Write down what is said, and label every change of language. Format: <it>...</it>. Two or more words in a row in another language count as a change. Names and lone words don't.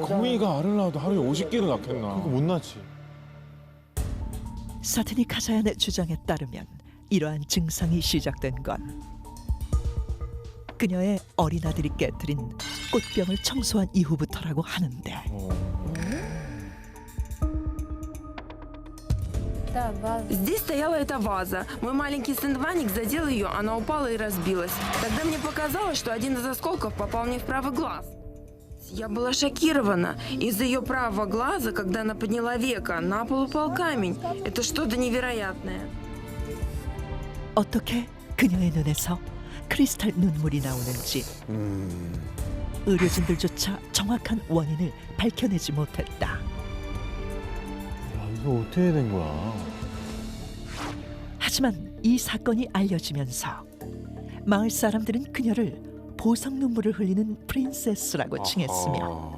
<ko>거미가 알을 낳아도 하루에 50개를 낳겠나? 그거 못 낳지. 사트니 카자얀의 주장에 따르면 이러한 증상이 시작된 건 그녀의 어린 아들이 깨뜨린 꽃병을 청소한 이후부터라고 하는데,</ko> <ru>Здесь стояла эта ваза. Мой маленький сын Ваник задел ее, она упала и разбилась. Тогда мне показалось, что один из осколков попал мне в правый глаз. Я была шокирована. Из ее правого глаза, когда она подняла веко, на пол упал камень. Это что-то невероятное.</ru> <ko>어떻게 그녀의 눈에서 크리스탈 눈물이 나오는지 의료진들조차 정확한 원인을 밝혀내지 못했다. 야, 이거 어떻게 된 거야? 하지만 이 사건이 알려지면서 마을 사람들은 그녀를 보석 눈물을 흘리는 프린세스라고 칭했으며,</ko>